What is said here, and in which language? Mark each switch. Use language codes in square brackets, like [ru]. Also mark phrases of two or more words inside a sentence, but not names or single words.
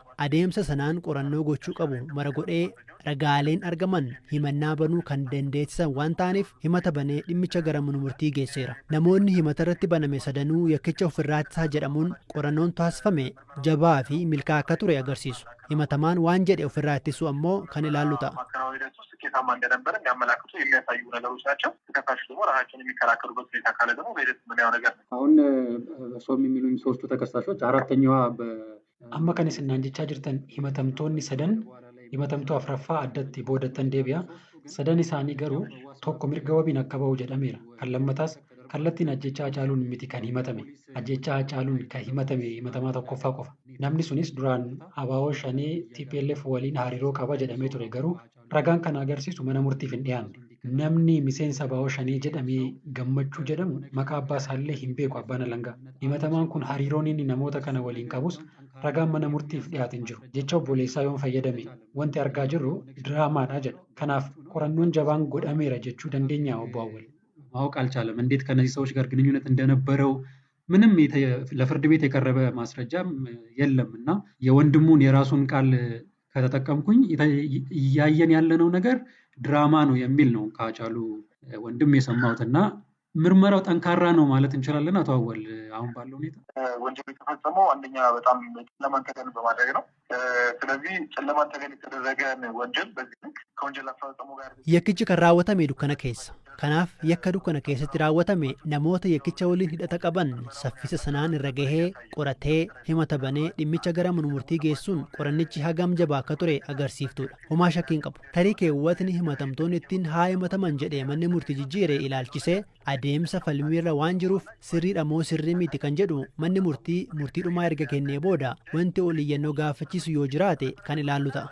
[om] Adeemsa sanaan qorannoo gochuu qabu mara godhee ragaaleen argaman himannaa banuu kan dandeessisan waan ta'aniif himata banee dhimmicha gara mana murtii geesseera. Namoonni himata irratti baname sadanuu yakkicha ofirraa ittisaa jedhamuun qorannoon taasifame jabaa fi milkaa'aa akka ture agarsiisu. Himatamaan waan jedhe ofirraa ittisuu ammoo kan ilaallu ta'a. [am] ስኬታማ እንደነበረ የሚያመላክቱ የሚያሳዩ ነገሮች ናቸው። ተከሳሹ ደግሞ ራሳቸውን የሚከራከሩበት ሁኔታ ካለ ደግሞ በሂደት የምናየው ነገር ነው። አሁን እርሶም የሚሉኝ ሶስቱ ተከሳሾች አራተኛዋ [om] amma kan isin naan jechaa jirtan himatamtoonni sadan himatamtuu afraffaa addatti boodatan deebi'a. Sadan isaanii garuu tokko mirga wabiin akka ba'u jedhameera. Kan lammataas kallattiin ajjechaa Haacaaluun miti kan himatame. Ajjechaa Haacaaluun kan himatame himatamaa tokkoffaa qofa. Namni sunis duraan abaaboo shanee TPLF waliin hariiroo qaba jedhamee ture garuu ragaan kana agarsiisu mana murtiif hin dhiyaanne. Namni miseensa abaaboo shanee jedhamee gammachuu jedhamu maqaa abbaa isaallee hin beeku abbaan alangaa. Himatamaan kun hariiroon inni namoota kana waliin qabus ragaan mana murtiif dhiyaate hin jiru. Jecha obboleessaa yoon fayyadame wanti argaa jirru diraamaadha jedha. Kanaaf qorannoon jabaan godhameera jechuu dandeenya obbo Awwal. [am] ማወቅ አልቻለም። እንዴት ከነዚህ ሰዎች ጋር ግንኙነት እንደነበረው ምንም ለፍርድ ቤት የቀረበ ማስረጃም የለም እና የወንድሙን የራሱን ቃል ከተጠቀምኩኝ እያየን ያለነው ነገር ድራማ ነው የሚል ነው ከሀጫሉ ወንድም የሰማሁትና ምርመራው ጠንካራ ነው ማለት እንችላለን። አቶ አወል አሁን ባለው ሁኔታ ወንጀሉ የተፈጸመው አንደኛ በጣም ጨለማን ተገን በማድረግ ነው። ስለዚህ ጨለማን ተገን የተደረገ ወንጀል በዚህ ልክ ከወንጀል አፈጻጸሙ ጋር [om] yakkichi kan raawwatame dukkana keessa. Kanaaf yakka dukkana keessatti raawwatame namoota yakkicha waliin hidhata qaban saffisa sanaan irra gahee qoratee himata banee dhimmicha gara mana murtii geessuun qorannichi hagam jabaa akka ture agarsiiftuudha. Homaa shakkiin qabu. Tarii keewwatni himatamtoonni ittiin haa himataman jedhee manni murtii jijjiiree ilaalchisee adeemsa falmiirra waan jiruuf sirriidha moo sirrii miti kan jedhu manni murtii dhumaa erga kennee booda wanti oliyyannoo gaafachiisu yoo jiraate kan ilaallu ta'a.